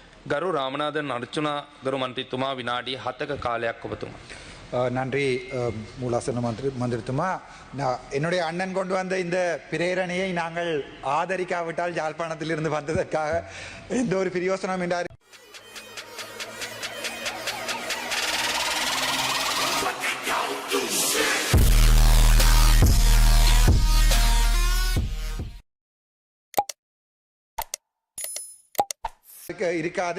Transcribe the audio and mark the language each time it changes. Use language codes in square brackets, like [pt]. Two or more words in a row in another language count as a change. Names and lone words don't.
[si] ගරු රාමනාදන් අර්චුනා ගරු මන්ත්‍රීතුමා විනාඩි 7ක කාලයක් ඔබතුමා. [ta] நன்றி மூலாசன மந்திரித்துமா என்னுடைய அண்ணன் கொண்டு வந்த இந்த பிரேரணையை நாங்கள் ஆதரிக்காவிட்டால் யாழ்ப்பாணத்திலிருந்து வந்ததற்காக எந்த ஒரு பிரயோசனம் என்றார் இருக்காது.